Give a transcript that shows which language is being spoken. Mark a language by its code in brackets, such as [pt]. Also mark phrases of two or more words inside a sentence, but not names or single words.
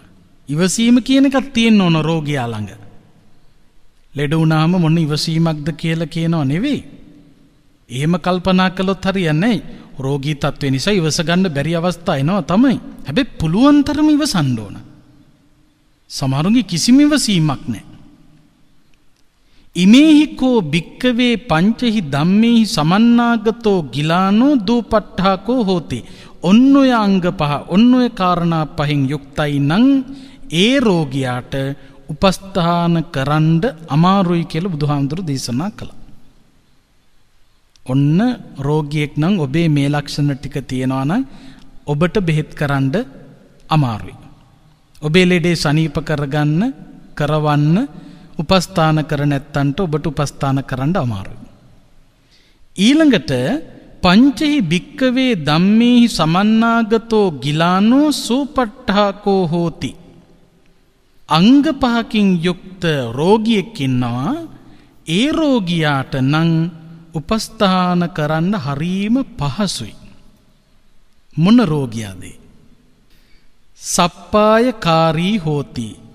[si] ඉවසීම කියන එකක් තියෙන්න ඕන රෝගියා ළඟ. ලෙඩ වුණාම මොන ඉවසීමක්ද කියලා කියනව නෙවෙයි. එහෙම කල්පනා කළොත් හරියන්නේ නැහැ. රෝගී තත්ත්වේ නිසා ඉවස ගන්න බැරි අවස්ථා එනවා තමයි. හැබැයි පුළුවන් තරම ඉවසන්න ඕන. සමහරුන්ගේ කිසිම ඉවසීමක් නැහැ. [pi] ඉමේහි කෝ භික්කවේ පංචහි ධම්මේහි සමන්නාගතෝ ගිලානෝ දූපට්ඨාකෝ හෝති. [si] ඔන්න ඔය අංග පහ, ඔන්න ඔය කාරණා පහෙන් යුක්තයි නම් ඒ රෝගියාට උපස්ථාන කරන්න අමාරුයි කියලා බුදුහාමුදුරු දේශනා කළා. ඔන්න රෝගියෙක් නම් ඔබේ මේ ලක්ෂණ ටික තියෙනවා නම් ඔබට බෙහෙත් කරන්න අමාරුයි. ඔබේ ලෙඩේ සනීප කරවන්න උපස්ථාන කර නැත්තන්ට ඔබට උපස්ථාන කරන්න අමාරුයි. [pi] ඊළඟට පංචහි භික්කවේ ධම්මේහි සමන්නාගතෝ ගිලානෝ සූපට්ඨාකෝ හෝති. [si] අංග පහකින් යුක්ත රෝගියෙක් ඉන්නවා. ඒ රෝගියාට නම් උපස්ථාන කරන්න හරීම පහසුයි. මොන රෝගියාද? [pi] සප්පායකාරී හෝති.